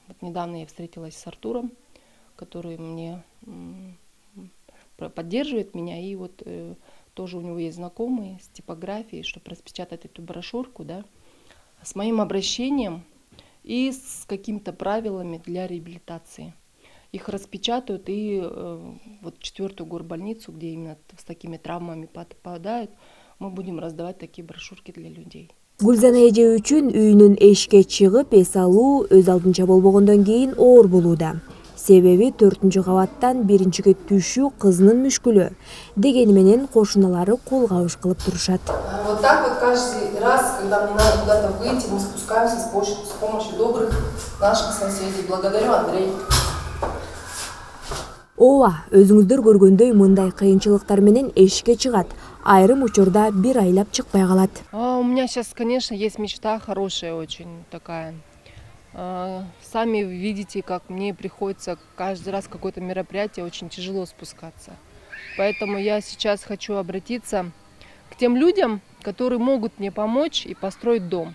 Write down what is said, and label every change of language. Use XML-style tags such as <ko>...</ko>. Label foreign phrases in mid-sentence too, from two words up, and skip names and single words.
<ru>Вот недавно я встретилась с Артуром, который мне поддерживает меня, и вот тоже у него есть знакомые с типографией, чтобы распечатать эту брошюрку, да, с моим обращением и с какими-то правилами для реабилитации. Их распечатают, и вот 4-ю горбольницу, где именно с такими травмами попадают, мы будем раздавать такие брошюрки для людей.</ru> <ky>Гүлзана эже үчүн үйүнүн эшикке чыгып эс алуу өз алдынча болбогондон кийин оор болууда. Себеби 4-чү кабаттан 1-чиге түшүү кызынын мүшкүлү. Дегени менен кошуналары кол кабыш кылып турушат.</ky> <ru>Вот так вот каждый раз, когда мне надо куда-то выйти, мы спускаемся с помощью добрых наших соседей. Благодарю, Андрей.</ru> <ky>Ооба, өзүңүздөр көргөндөй мындай кыйынчылыктар менен эшикке чыгат. Айрым учурда бир айлап чыкпай калат.</ky> <ru>У меня сейчас, конечно, есть мечта хорошая очень такая. Сами видите, как мне приходится каждый раз какое-то мероприятие, очень тяжело спускаться. Поэтому я сейчас хочу обратиться к тем людям, которые могут мне помочь и построить дом.</ru>